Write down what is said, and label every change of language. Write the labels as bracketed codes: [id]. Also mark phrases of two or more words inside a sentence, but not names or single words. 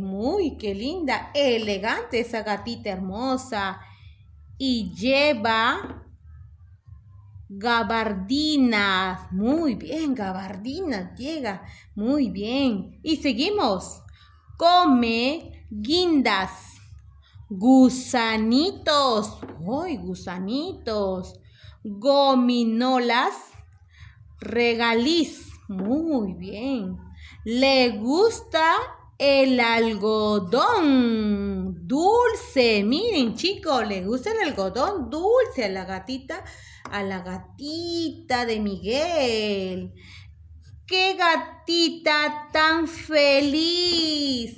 [es] Muy, qué linda. Elegante esa gatita hermosa. Y lleva gabardinas. Muy bien, gabardinas llega. Muy bien. Y seguimos. Come guindas. Gusanitos. ¡Ay, gusanitos! Gominolas. Regaliz. Muy bien. Le gusta el algodón dulce. Miren chicos, le gusta el algodón dulce a la gatita de Miguel. ¡Qué gatita tan feliz!